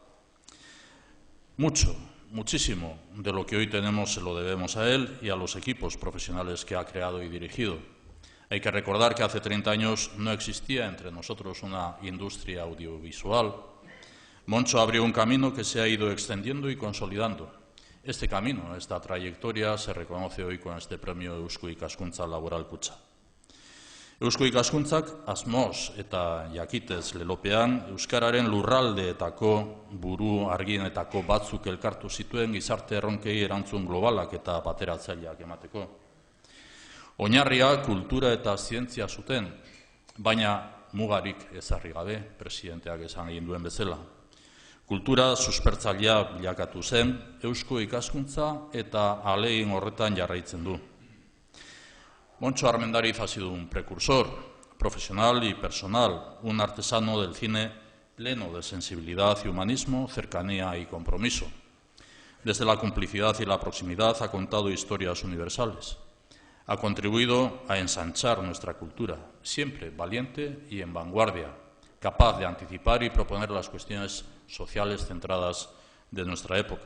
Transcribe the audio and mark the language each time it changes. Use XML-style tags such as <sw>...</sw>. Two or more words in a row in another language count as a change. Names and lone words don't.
<es>Muchísimo de lo que hoy tenemos se lo debemos a él y a los equipos profesionales que ha creado y dirigido. Hay que recordar que hace 30 años no existía entre nosotros una industria audiovisual. Montxo abrió un camino que se ha ido extendiendo y consolidando. Este camino, esta trayectoria, se reconoce hoy con este premio Eusko Ikaskuntza Laboral Kutxa.</es> <eu>Eusko Ikaskuntzak asmoz eta jakitez lelopean euskararen lurraldeetako buru argienetako batzuk elkartu zituen gizarte erronkei erantzun globalak eta bateratzaileak emateko. Oinarria kultura eta zientzia zuten, baina mugarik ezarri gabe, presidenteak esan egin duen bezala. Kultura suspertzailea bilakatu zen, eusko ikaskuntza eta ahalegin horretan jarraitzen du.</eu> <es>Moncho Armendariz ha sido un precursor, profesional y personal, un artesano del cine pleno de sensibilidad y humanismo, cercanía y compromiso. Desde la complicidad y la proximidad ha contado historias universales. Ha contribuido a ensanchar nuestra cultura, siempre valiente y en vanguardia, capaz de anticipar y proponer las cuestiones sociales centradas de nuestra época.</es>